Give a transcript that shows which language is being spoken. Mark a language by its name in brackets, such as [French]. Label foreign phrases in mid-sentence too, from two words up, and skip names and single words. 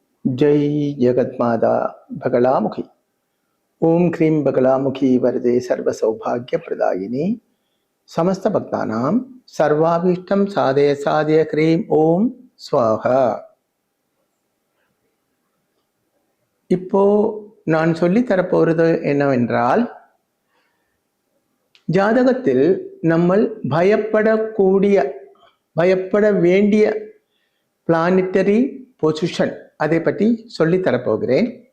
[Hindi] जय जगत माता बगलामुखी। [Sanskrit] ओम क्रीं बगलामुखी वरदे सर्व सौभाग्य प्रदायिनी समस्त भक्तानां सर्वाभीष्टं साधय साधय क्रीं ओम स्वाहा। [Tamil] இப்போ நான் சொல்லி தரப்போறது என்னவென்றால், ஜாதகத்தில் நம்ம பயப்பட வேண்டிய [English] planetary position [Tamil] அதை பற்றி சொல்லி தரப்போகிறேன்.